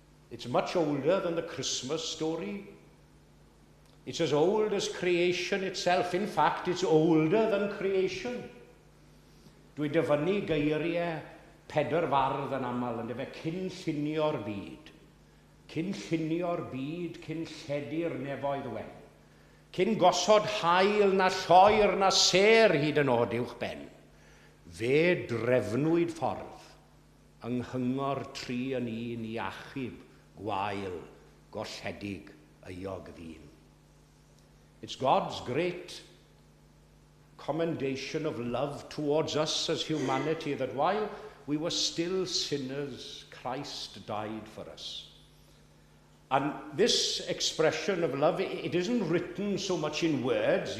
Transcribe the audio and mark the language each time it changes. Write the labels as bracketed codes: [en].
[en] It's much older than the Christmas story. It's as old as creation itself. In fact, it's older than creation. [cy] Dwi dyfynnu geiriau Pedr fardd yn aml yn efe cyn llunio'r byd. Cyn llunio'r byd, cyn lledu'r nefoedd wen. Cyn gosod hael na lloer na ser hyd yn oed uwch ben. Fe drefnwyd ffordd yng nghyngor tri yn un i achub gwael golledig euog ddyn. [en] It's God's great commendation of love towards us as humanity that while we were still sinners, Christ died for us. And this expression of love, it isn't written so much in words.